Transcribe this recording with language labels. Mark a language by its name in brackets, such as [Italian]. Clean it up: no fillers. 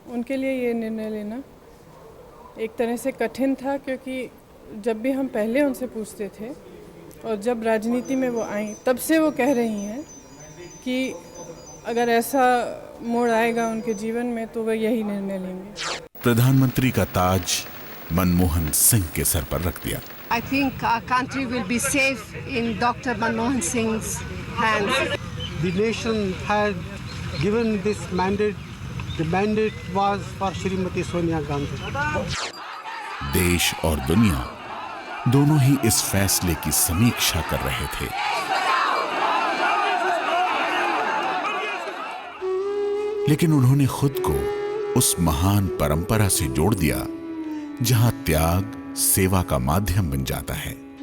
[Hindi] उनके लिए ये निर्णय लेना एक तरह से कठिन था, क्योंकि जब भी हम पहले उनसे पूछते थे और जब राजनीति में वो आई, तब से वो कह रही हैं कि अगर ऐसा मोड़ आएगा उनके जीवन में तो वह यही निर्णय लेंगे। प्रधानमंत्री का ताज मनमोहन सिंह के सर पर रख दिया। [English] I think our country will be safe in Dr. Manmohan Singh's hands. The nation had given this mandate. The mandate was for Shrimati Sonia Gandhi. [Hindi] देश और दुनिया दोनों ही इस फैसले की समीक्षा कर रहे थे। लेकिन उन्होंने खुद को उस महान परंपरा से जोड़ दिया जहां त्याग सेवा का माध्यम बन जाता है।